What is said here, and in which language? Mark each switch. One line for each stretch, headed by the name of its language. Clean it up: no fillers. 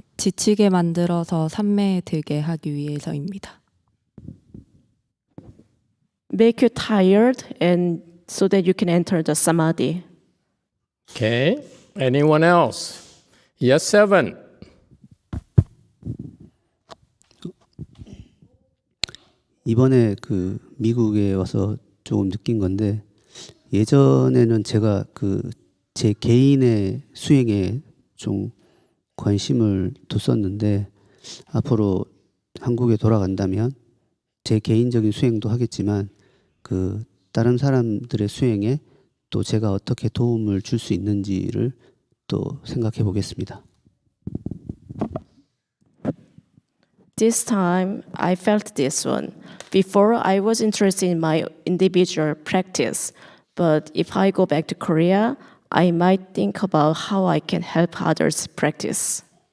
Korean: 지치게 만들어서 산매에 들게 하기 위해서입니다.
English: Make you tired and so that you can enter the samadhi. Okay. Anyone else? Yes, 7.
Korean: 이번에 그 미국에 와서 조금 느낀 건데 예전에는 제가 그 제 개인의 수행에 좀 관심을 뒀었는데 앞으로 한국에 돌아간다면 제 개인적인 수행도 하겠지만 그 다른 사람들의 수행에 또 제가 어떻게 도움을 줄 수 있는지를 또 생각해 보겠습니다.
English: This time, I felt this one. Before, I was interested in my individual practice. But if I go back to Korea, I might think about how I can help others practice.